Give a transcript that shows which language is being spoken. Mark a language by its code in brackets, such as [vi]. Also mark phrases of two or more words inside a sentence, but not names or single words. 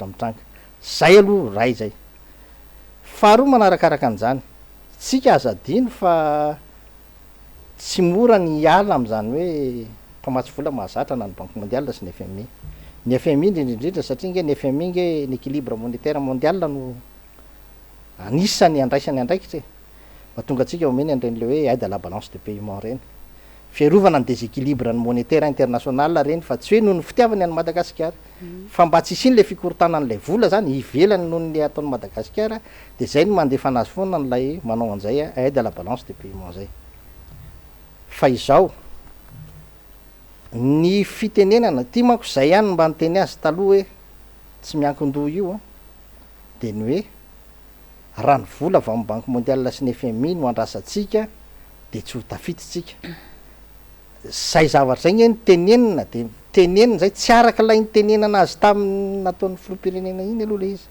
[mg] mitranga zay aloha ray zay faharoa manarakaraka an'izany tsika azadino fa tsy mora ny ala am'izany hoe mpamatsy vola mahazatra na ny [fr] banque mondiale [mg] sy ny FMI ny FMI indrindrindrindra satria nge ny FMI nge ny [fr] équilibre monétaire mondial [mg] no anisany andraisany andraikitra fa tonga atsika omeny an'ireny le hoe [fr] aide à la balance de paiement [mg] reny fiarovana ny déséquilibre ny [fr] monétaire international [mg] reny fa tsy hoe noho ny fitiavany any Madagasikara fa mba tsy isiny le fikorotana n'lay vola zany ivelany noho ny ataon'ny Madagasikara de zay no mandefa anazy foana n'lay manao an'izay [fr] aide à la balance de paiement [mg] zay fa izao ny fitenenana ty manko zay ihany mba nyteny azy taloha hoe tsy miankin-doha io a de ny hoe raha ny vola avy amin'ny [fr] banque mondiale [mg] sy ny FMI no andrasatsika de tsy ho tafititsika zay zavatra zay nge ny tenenina de tenenina zay tsy araka lay nytenenana azy tamin'ny nataon'ny filoham-pirenena iny aloha le izy